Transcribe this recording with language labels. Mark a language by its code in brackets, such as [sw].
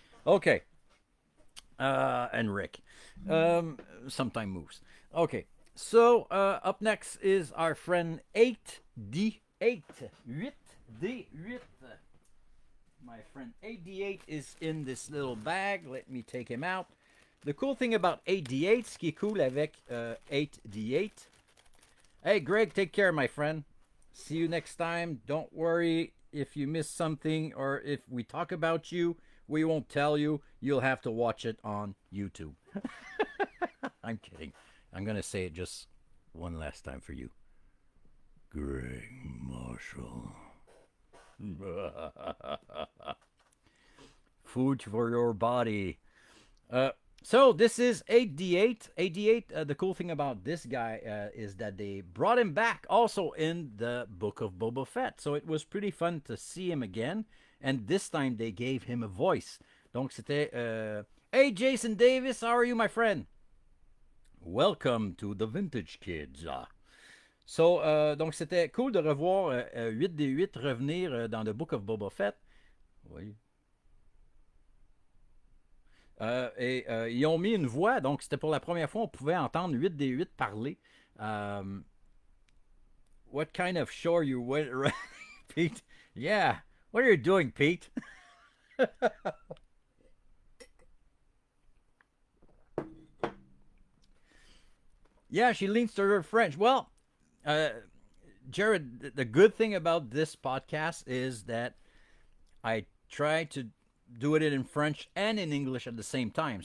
[en] Okay. And Rick. Sometime moves. Okay. So, up next is our friend 8D8. 8D8. My friend 8D8 is in this little bag. Let me take him out. The cool thing about 8D8, [fr] ce qui est cool avec 8D8. [en] Hey, Greg, take care, my friend. See you next time. Don't worry if you miss something or if we talk about you. We won't tell you. You'll have to watch it on YouTube. I'm kidding. I'm going to say it just one last time for you. Greg Marshall. Food for your body. So this is AD8. AD8, the cool thing about this guy is that they brought him back also in the Book of Boba Fett. So it was pretty fun to see him again. And this time they gave him a voice. [fr] Donc c'était... [en] Hey Jason Davis, how are you my friend? Welcome to the Vintage Kids. [fr] So, donc c'était cool de revoir 8D8 revenir dans le Book of Boba Fett. Oui. Et ils ont mis une voix, donc c'était pour la première fois on pouvait entendre 8D8 parler. [en] What kind of show are you with, Pete? Yeah, what are you doing, Pete? Yeah, she leans to her French. Well, Jared, the good thing about this podcast is that I try to do it in French and in English at the same time.